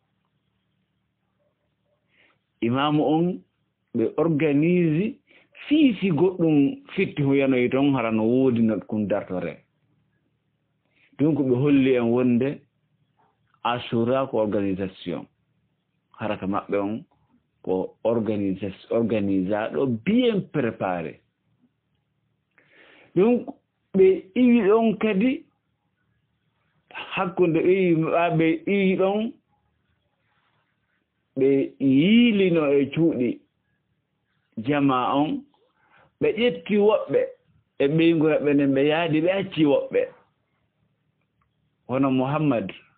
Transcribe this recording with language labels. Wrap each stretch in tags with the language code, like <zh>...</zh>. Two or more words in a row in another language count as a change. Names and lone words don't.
<ff>imamu on ɓe organise fiisi goɗɗum fitti ho yanoyi toon hara no woodi no ɗum dartore donc ɓe holli en wonde asura ko organisation haraka maɓɓe on ko organisaɗo</ff> <fr>bien préparé</fr> <ff>donc ɓe iwi ɗon kadi hakkunde ɓe iwi ɗon ɓe yiilino e cuuɗi jama on ɓe ƴetti woɓɓe e ɓeygura ɓe nden ɓe yaadi ɓe acci woɓɓe hono Muhammad</ff>